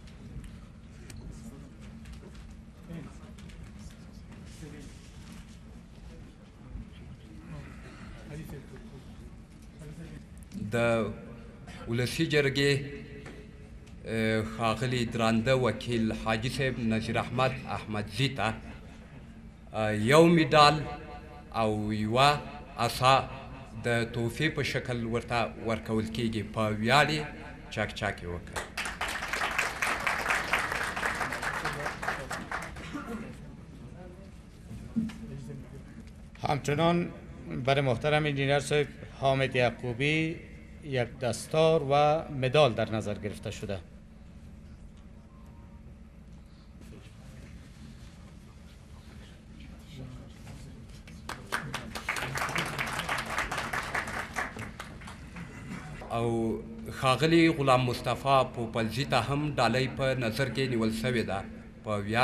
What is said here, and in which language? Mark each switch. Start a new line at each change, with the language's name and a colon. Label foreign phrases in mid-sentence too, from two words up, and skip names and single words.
Pashto: د ولسي جرګې ښاغلي درانده وکیل حاجي صاحب نظیر احمد احمدزي ته یو میډال او یوه عصا د تحفې په شکل ورته ورکول کیږي. په ویاړ یې چاک یې وکړ.
Persian: همچنان برای محترم انجینر صاحب حامد یعقوبی یک دستار و مدال در نظر گرفته شده.
Pashto: او ښاغلي غلام مصطفی پوپلزي ته هم ډالۍ په نظر کې نیول شوې ده.